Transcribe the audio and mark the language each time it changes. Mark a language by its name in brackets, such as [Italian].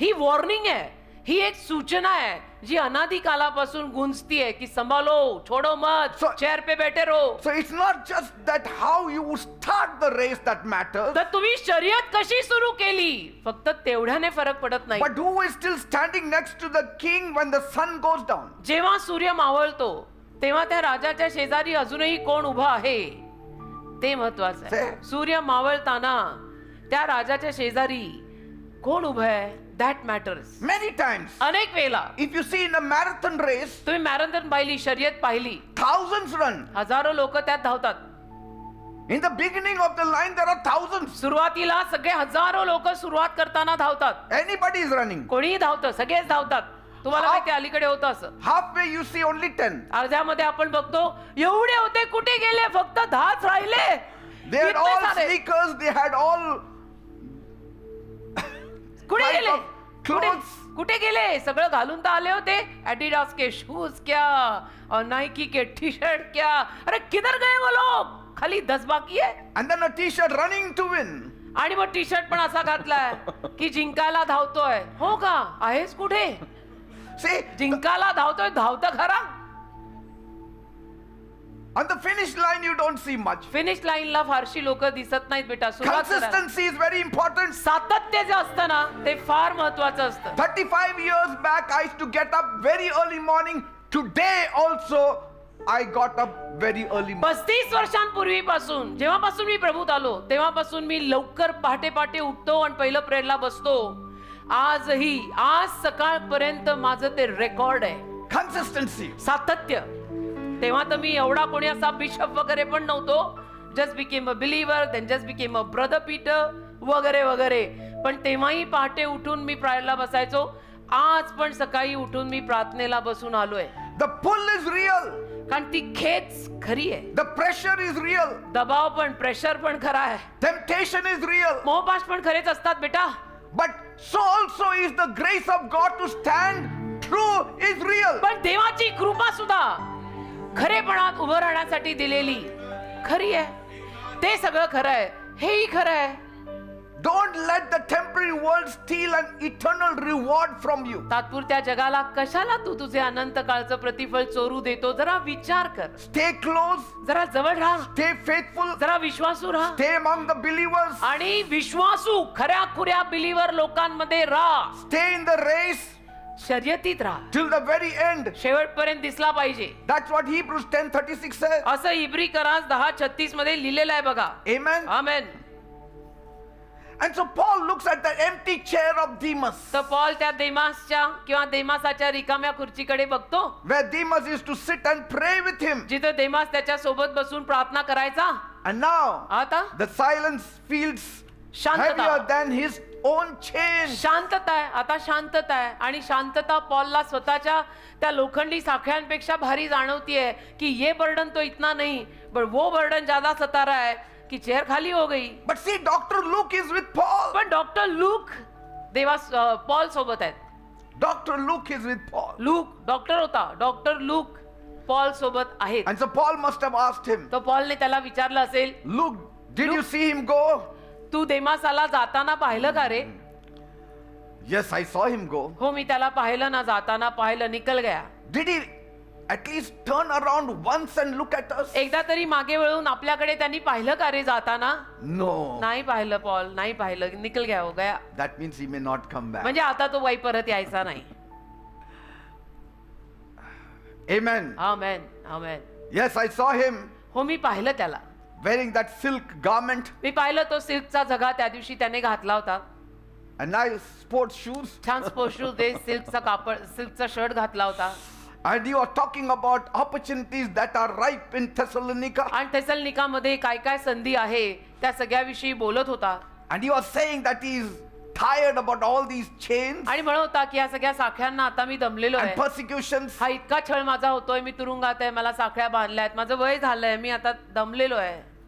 [Marathi] ही warning आहे, ही एक सूचना आहे जी अनादि कालापासून गुंजतीये की [Hindi] संभालो, छोडो मत, [English] So- [Hindi] चेअर पे बैठे रहो. [English] So it's not just that how you start the race that matters, [Marathi] तर तुम्ही शर्यत कशी सुरू केली फक्त तेवढ्याने फरक पडत नाही. [English] but who is still standing next to the king when the sun goes down. [Marathi] जेव्हा सूर्य मावळतो तेव्हा त्या राजाच्या शेजारी अजूनही कोण उभा आहे ते महत्वाचं आहे. से- सूर्य मावळताना त्या राजाच्या शेजारी कोण उभं आहे [English] That matters. Many times, [Marathi] अनेक वेळेला [English] if you see in a marathon race, [Marathi] तुम्ही मॅरेथॉन पाहिली, शर्यत पाहिली, [English] thousands run. [Marathi] हजारो लोक त्यात धावतात. [English] In the beginning of the line, there are thousands. [Marathi] सुरुवातीला सगळे हजारो लोक सुरुवात करताना धावतात. [English] Anybody is running. [Marathi] कोणीही धावतं, सगळेच धावतात. तुम्हाला माहिती आहे, अलीकडे होतं असं. [English] Halfway you see only 10. [Marathi] अर्ध्यामध्ये आपण बघतो एवढे होते कुठे गेले, फक्त 10च राहिले. [English] They had [Marathi] इतके [English] all [Marathi] सारे. [English] sneakers, they had all [Marathi] कुठे [English] type [Marathi] गेले, [English] of [Marathi] कुठे [English] clothes. [Marathi] कुठे गेले, सगळं घालून तर आले होते. [Hindi] एडिडास के शूज क्या और नाइकी के टी शर्ट क्या, अरे किधर गए वो लोग, खाली 10 बाकी है. [English] And then a t-shirt running to win. [Marathi] आणि मग टी शर्ट पण असा घातलाय की जिंकायला धावतोय. हो का, आहेस कुठे, [English] See, [Marathi] जिंकायला धावतोय, धावतं खरा. [English] on the finish line you don't see much. [Marathi] Finish लाईनला फारशी लोक दिसत नाहीत बेटा. सुरुवात करायला. [English] Consistency is very important. [Marathi] सातत्य जे असतं ना ते फार महत्वाचं असतं. [English] 35 years back I used to get up very early morning. Today also I got up very early morning. [Marathi] 35 वर्षांपूर्वीपासून जेव्हापासून मी प्रभूत आलो तेव्हापासून मी लवकर पहाटे पहाटे उठतो आणि पहिलं प्रेयरला बसतो. आजही, आज सकाळपर्यंत माझं ते रेकॉर्ड आहे. [English] Consistency. [Marathi] सातत्य. तेव्हा तर मी एवढा कोणी असा बिशप वगैरे पण नव्हतो. [English] just became a believer, then just became a brother Peter [Marathi] वगैरे वगैरे. पण तेव्हाही पहाटे उठून मी प्रार्थनेला बसायचो. आज पण सकाळी उठून मी प्रार्थनेला बसून आलोय. [English] The pull is real. [Marathi] कारण ती खेच खरी आहे. [English] The pressure is real. [Marathi] दबाव पण, प्रेशर पण खरा आहे. [English] Temptation is real. [Marathi] मोहपाश पण खरेच असतात बेटा. [English] But so also is the grace of God to stand true is real. [Marathi] पण देवाची कृपा सुद्धा खरेपणात उभं राहण्यासाठी दिलेली खरी आहे. ते सगळं खरं आहे, हेही खरं आहे. [English] Don't let the temporary world steal an eternal reward from you. [Marathi] तात्पुरत्या जगाला कशाला तू तुझे अनंत काळचं प्रतिफळ चोरू देतो. जरा विचार कर, [English] Stay close, [Marathi] जरा जवळ राहा, [English] stay faithful, [Marathi] जरा विश्वासू राहा [English] stay among the believers, [Marathi] आणि विश्वासू खऱ्या खुऱ्या बिलीवर लोकांमध्ये राहा. [English] stay in the race [Marathi] शर्यतीत राहा, [English] till the very end. [Marathi] शेवटपर्यंत दिसला पाहिजे. [English] That's what Hebrews 10:36 says. [Marathi] असं इब्री करास 10:36 मध्ये लिहिलेलं आहे बघा. [English] Amen. [Marathi] Amen. [English] And so Paul looks at the empty chair of Demas, [Marathi] तर पॉल त्या देमासच्या किंवा देमासाच्या रिकाम्या खुर्चीकडे बघतो [English] where Demas used to sit and pray with him. [Marathi] जिथं देमास त्याच्या सोबत बसून प्रार्थना करायचा. [English] And now [Marathi] आता [English] the silence feels [Marathi] शांतता. [English] heavier than his own chain. [Marathi] शांतता आहे, आता शांतता आहे. आणि शांतता पॉलला स्वतःच्या त्या लोखंडी साखळ्यांपेक्षा भारी जाणवतीये की [Hindi] ये बर्डन तो इतना नहीं, पर वो बर्डन ज्यादा सता रहा है की चेयर खाली हो गई. [English] But see, Dr. Luke is with Paul. [Marathi] पण डॉक्टर लूक पॉल सोबत आहेत. [English] Dr. Luke is with Paul. [Marathi] Look doctor होता, डॉक्टर लूक पॉल सोबत आहेत. [English] And so Paul must have asked him, [Marathi] तो पॉलने त्याला विचारलं असेल, [English] Luke, did Luke. you see him go? [Marathi] तू देमासाला जाताना पाहिलं का रे? [English] Yes, I saw him go. [Marathi] हो, मी त्याला पाहिलं ना, जाताना पाहिलं, [Hindi] निकल गया. [English] Did he at least turn around once and look at us? [Marathi] एकदा तरी मागे वळून आपल्याकडे त्यांनी पाहिलं का रे जाताना? [English] No. [Marathi] नाही पाहिलं पॉल, नाही पाहिलं. [Hindi] निकल गया हो गया. [English] That means he may not come back. [Marathi] म्हणजे आता तो वाई परत यायचा नाही. [English] Amen. [Marathi] Amen, amen. [English] Yes, I saw him [Marathi] हो, मी पाहिलं त्याला. [English] wearing that silk garment [Marathi] मी पाहिलं तो सिल्कचा झगा त्या दिवशी त्याने घातला होता. [English] and nice sports shoes. [Marathi] छान स्पोर्ट्स शूज, ते सिल्कचा कापड, सिल्कचा शर्ट घातला होता. [English] And you are talking about opportunities that are ripe in Thessalonica. [Marathi] आणि थेसलनिकामध्ये काय काय संधी आहे त्या सगळ्याविषयी बोलत होता. [English] And you are saying that he is tired about all these chains [Marathi] आणि म्हणत होता की या सगळ्या साखळ्यांना आता मी दमलेलो [English] and [Marathi] आहे. [English] persecutions. [Marathi] हा इतका छळ माझा होतोय, मी तुरुंगात आहे, मला साखळ्या बांधल्या आहेत, माझं वय झालंय, मी आता दमलेलो आहे.